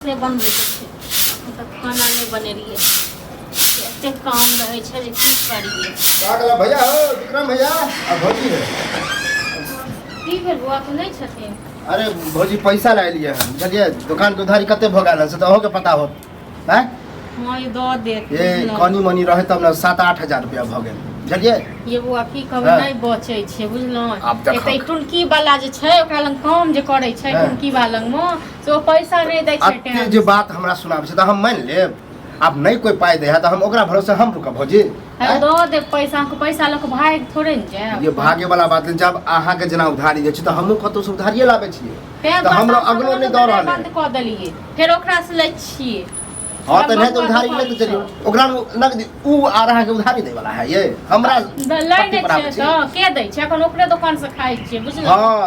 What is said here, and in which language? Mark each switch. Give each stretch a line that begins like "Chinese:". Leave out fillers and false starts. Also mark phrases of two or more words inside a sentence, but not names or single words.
Maithili: से बनबै छै मतलब खाना नहीं बने रहिए एते काम रहे छै जे की करिए का कहला भैया हो विक्रम भैया आ भौजी है की भेल बुआ तो नहीं छथिन। अरे भौजी पैसा ला लिए हम चलिए दुकान के उधारी कते भ गेल से तो अहो के पता हो हैं हां ये दो देत ये कनी मनी रहे तब ना 7-8 हजार रुपया भ गेल चलिए ये बुआ की कहबै नहीं बचे छै बुझलो एते टुनकी वाला जे छै ओकरा लंग काम जे करे छै टुनकी वाला लंग में से पैसा नहीं दै छै टाइम जे बात हमरा सुनाब छै त हम मान लेब अब नहीं कोई पाई दे है तो हम ओकरा भरोसे हम रुकब भौजी दो दे पैसा को पैसा लक भाग थोड़े न जाय ये भागे वाला बात है जब आहा के जना उधारी दे छी त हमहु कतो से उधारिये लाबे छिए त हमरा अगलो नहीं दौड़ रहल बंद क देलिए फिर ओकरा से लै छिए हां त नहीं तो उधारी ले तो चलियो ओकरा नगद उ आ रहा के उधारी दे वाला है ये हमरा लै नै छै त के दै छै अपन ओकरे दुकान से खाइ छिए बुझलिए हां